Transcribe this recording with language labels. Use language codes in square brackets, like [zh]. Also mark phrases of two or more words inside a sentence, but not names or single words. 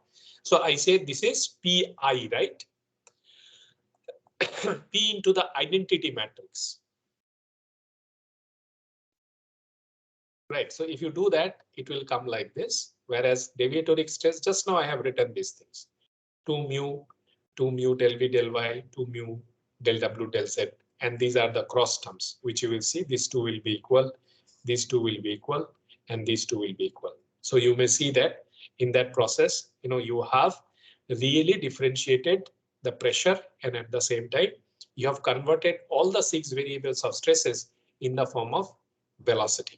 [en] So I say this is Pi, right? P into the identity matrix. Right. So if you do that, it will come like this. Whereas deviatoric stress, just now I have written these things. 2 mu del V del Y, 2 mu del W del Z. And these are the cross terms, which you will see. These two will be equal. These two will be equal. And these two will be equal. So you may see that in that process, you have really differentiated the pressure, and at the same time, you have converted all the 6 variables of stresses in the form of velocity.